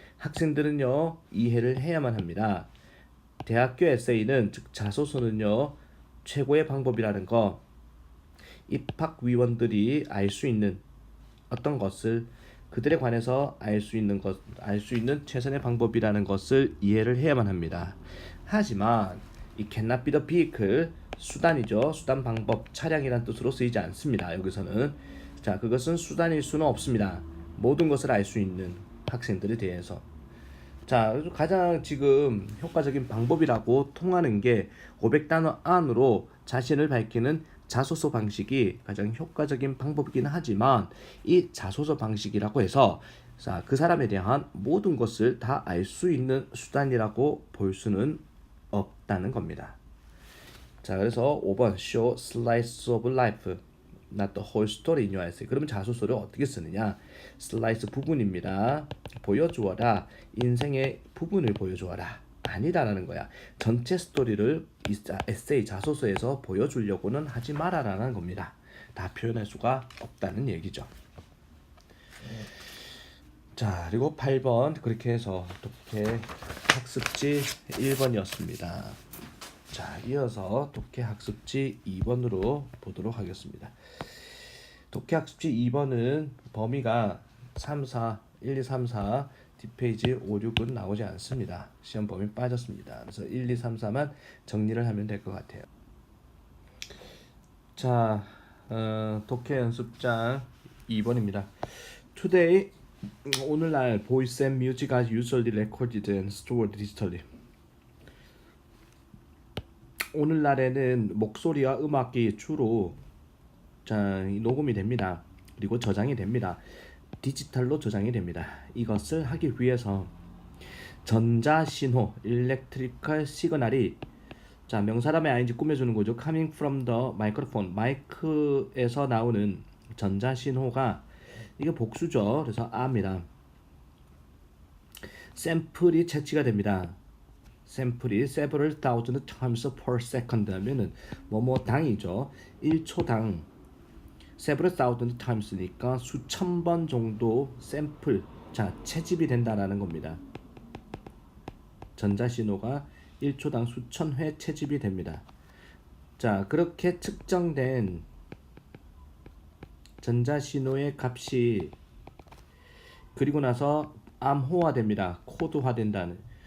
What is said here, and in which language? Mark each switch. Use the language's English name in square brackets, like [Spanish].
[Korean] 학생들은요 이해를 해야만 합니다. 대학교 에세이는 즉 자소서는요 최고의 방법이라는 거 입학위원들이 알 수 있는 어떤 것을 그들에 관해서 알 수 있는 최선의 방법이라는 것을 이해를 해야만 합니다. 하지만 이 [English] cannot be the vehicle [Korean] 수단이죠. 수단 방법 차량이란 뜻으로 쓰이지 않습니다. 여기서는 자 그것은 수단일 수는 없습니다. 모든 것을 알 수 있는 학생들에 대해서 자 가장 지금 효과적인 방법이라고 통하는 게 500단어 안으로 자신을 밝히는 자소서 방식이 가장 효과적인 방법이긴 하지만 이 자소서 방식이라고 해서 자, 그 사람에 대한 모든 것을 다 알 수 있는 수단이라고 볼 수는 없다는 겁니다. 자 그래서 5번 [English] show slice of life not the whole story in your essay. [Korean] 그러면 자소서를 어떻게 쓰느냐? 슬라이스 부분입니다. 보여주어라. 인생의 부분을 보여주어라. 아니다라는 거야. 전체 스토리를 에세이 자소서에서 보여주려고는 하지 마라라는 겁니다. 다 표현할 수가 없다는 얘기죠. 자 그리고 8번 그렇게 해서 어떻게 학습지 1번이었습니다. 자, 이어서 독해 학습지 2번으로 보도록 하겠습니다. 독해 학습지 2번은 범위가 3, 4, 1, 2, 3, 4 뒷페이지 5, 6은 나오지 않습니다. 시험 범위 빠졌습니다. 그래서 1, 2, 3, 4만 정리를 하면 될 것 같아요. 자, 독해 연습장 2번입니다. [English] Today, [Korean] 오늘날 [English] voice and music are usually recorded and stored digitally. [Korean] 오늘날에는 목소리와 음악이 주로 녹음이 됩니다. 그리고 저장이 됩니다. 디지털로 저장이 됩니다. 이것을 하기 위해서 전자신호, [English] electrical signal [Korean] 이 명사람의 ing 꾸며주는 거죠. [English] coming from the microphone, [Korean] 마이크에서 나오는 전자신호가 이게 복수죠. 그래서 아입니다. 샘플이 채취가 됩니다. 샘플이 [English] several thousand times per second [Korean] 하면은 뭐뭐 당이죠. 1초당 several thousand times니까 수천 번 정도 샘플 채집이 된다라는 겁니다. 전자신호가 1초당 수천 회 채집이 됩니다. 자, 그렇게 측정된 전자신호의 값이 그리고 나서 암호화됩니다. 코드화된다는.